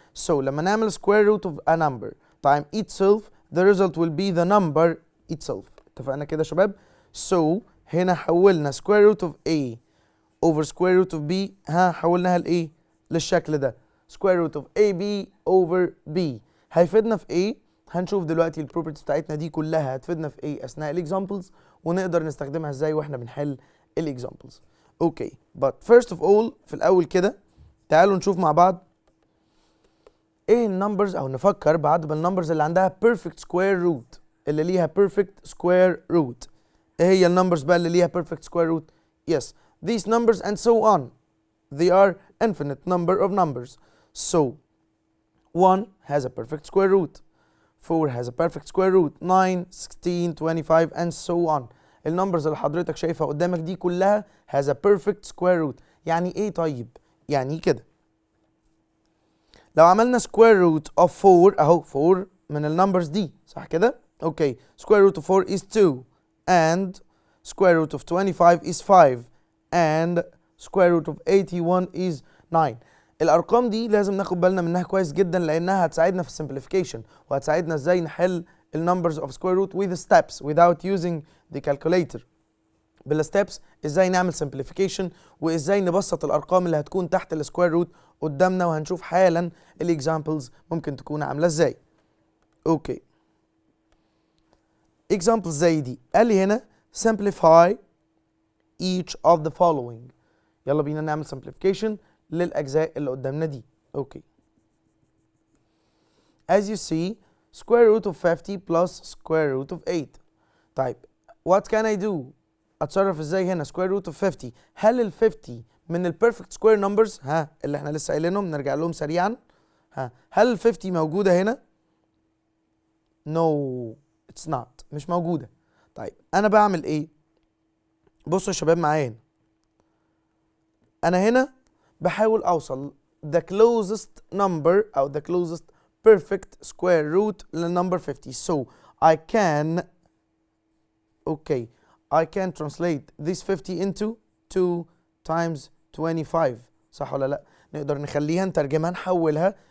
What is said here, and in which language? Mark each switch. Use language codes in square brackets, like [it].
[en] So [ar] لما نعمل [en] square root of a number time itself, the result will be the number itself. [ar] اتفقنا كده يا شباب؟ So هنا حولنا [en] square root of A over square root of B، [ar] حولناها لإيه؟ للشكل ده. [en] square root of AB over B. [ar] هيفيدنا في إيه؟ هنشوف دلوقتي البروبرتيز بتاعتنا دي كلها هتفيدنا في ايه اثناء الاكزامبلز ونقدر نستخدمها ازاي واحنا بنحل الاكزامبلز. اوكي، [en] but first of all [ar] في الاول كده تعالوا نشوف مع بعض ايه النمبرز او نفكر بعض بالنمبرز اللي عندها perfect square root، اللي ليها perfect square root. ايه هي النمبرز بقى اللي ليها perfect square root؟ [en] yes, these numbers and so on. They are infinite number of numbers. So 1 has a perfect square root. 4 has a perfect square root. 9, 16, 25 and so on. [ar] النمبرز اللي حضرتك شايفها قدامك دي كلها [en] has a perfect square root. [ar] يعني ايه طيب؟ يعني كده لو عملنا [en] square root of 4 [ar] اهو 4 من النمبرز دي صح كده؟ اوكي، [en] square root of 4 is 2 and square root of 25 is 5 and square root of 81 is 9. [ar] الارقام دي لازم ناخد بالنا منها كويس جدا لانها هتساعدنا في السمبليفيكيشن وهتساعدنا ازاي نحل النمبرز اوف سكوير روت [en] with steps without using the calculator. [ar] بالستبس ازاي نعمل سمبليفيكيشن وازاي نبسط الارقام اللي هتكون تحت السكوير روت قدامنا، وهنشوف حالا الاكزامبلز ممكن تكون عامله ازاي. اوكي، اكزامبلز زي دي قال لي هنا [en] simplify each of the following. [ar] يلا بينا نعمل simplification للأجزاء اللي قدامنا دي. اوكي. [en] As you see, square root of 50 plus square root of 8. طيب what can I do؟ [ar] اتصرف ازاي هنا؟ [en] square root of 50. [ar] هل ال 50 من ال perfect square numbers اللي احنا لسه قايلينهم؟ نرجع لهم سريعا. هل ال 50 موجودة هنا؟ [en] No, it's not. [ar] مش موجودة. طيب أنا بعمل إيه؟ بصوا يا شباب معايا هنا. أنا هنا بحاول أوصل [en] the closest number أو the closest perfect square root للنمبر 50. So I can translate this 50 into 2 times 25. [ar] صح ولا لأ؟ نقدر نخليها نترجمها نحولها